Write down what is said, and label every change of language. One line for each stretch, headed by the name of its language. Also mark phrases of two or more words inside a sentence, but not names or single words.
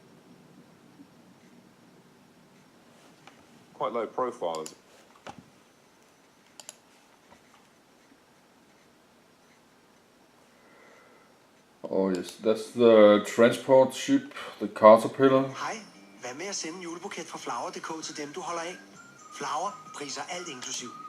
English: Quite low profile. Oh yes, that's the transport ship, the Caterpillar.
Danish: Hej, hvad med at sende en julebuket fra Flower.dk til dem, du holder af? Flower priser alt inklusiv.